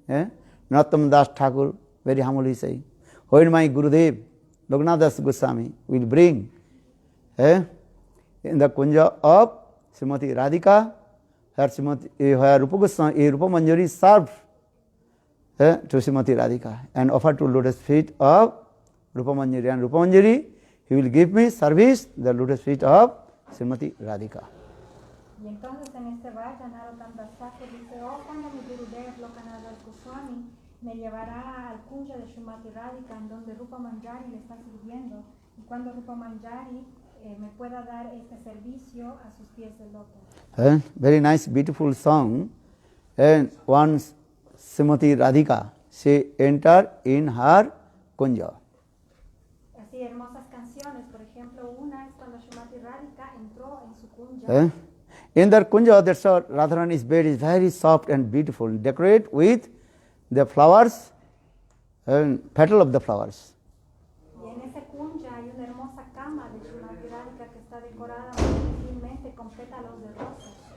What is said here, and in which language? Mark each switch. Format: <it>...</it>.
<en>Narottam Das Thakur, very humbly saying, when my Gurudev, Loknath Das Goswami, will bring in the kunja of Srimati Radhika, where Rupa Manjari served to Srimati Radhika and offered to lotus feet of Rupa Manjari, and Rupa Manjari, he will give me service the lotus feet of Srimati Radhika.</en> <es>Y entonces en este vayan Narottam Das Thakur dice, cuando mi Gurudev Lokanath Das Goswami me llevará al kunja de Srimati Radhika en donde Rupa Manjari le está sirviendo y cuando Rupa Manjari me pueda dar este servicio a sus pies del loto.</es> <en>Very nice, beautiful song. And once Srimati Radhika, she entered in her kunja.</en> <es>Así, hermosas canciones. Por ejemplo, una es cuando Srimati Radhika entró en su kunja. Eh?</es> <en>In their kunja, that's how Radharani's bed is very soft and beautiful, decorate with the flowers and petal of the flowers.</en> <es>Y en ese kunja hay una hermosa cama de Srimati Radhika que está decorada muy sutilmente con pétalos de rosas.</es>